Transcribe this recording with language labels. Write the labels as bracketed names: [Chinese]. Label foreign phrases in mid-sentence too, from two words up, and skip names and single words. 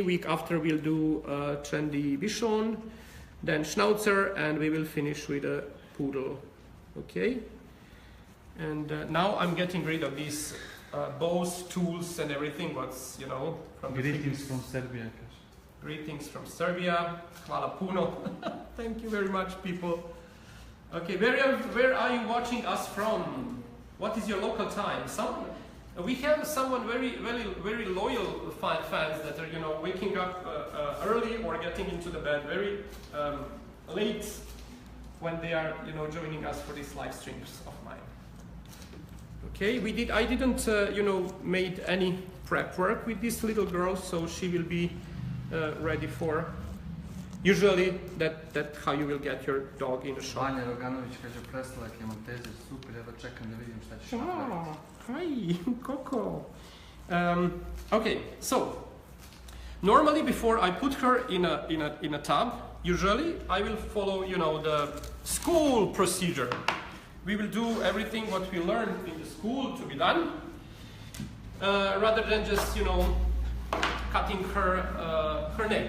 [English] Week after we'll do Trendy Bichon, then Schnauzer, and we will finish with a Poodle. Okay. And now I'm getting rid of these bows, tools, and everything. What's, you know, from the Greetings from Serbia. Greetings from Serbia. [Serbian] Hvala puno. [English] Thank you very much, people. Okay, where are you watching us from? What is your local time? We have someone very loyal fans that are, you know, waking up early or getting into the bed very late when they are, you know, joining us for these live streams of mine. Okay, I didn't, you know, made any prep work with this little girl, so she will be ready for. Usually, that how you will get your dog in a shop. [Serbian] Vanja Roganović kaže preslak je Maltese, super, ja da čekam da vidim šta ćeš napraviti. [English] Hi, Coco. Okay, so normally before I put her in a tub, usually I will follow, you know, the school procedure. We will do everything what we learned in the school to be done, rather than just, you know, cutting her nails.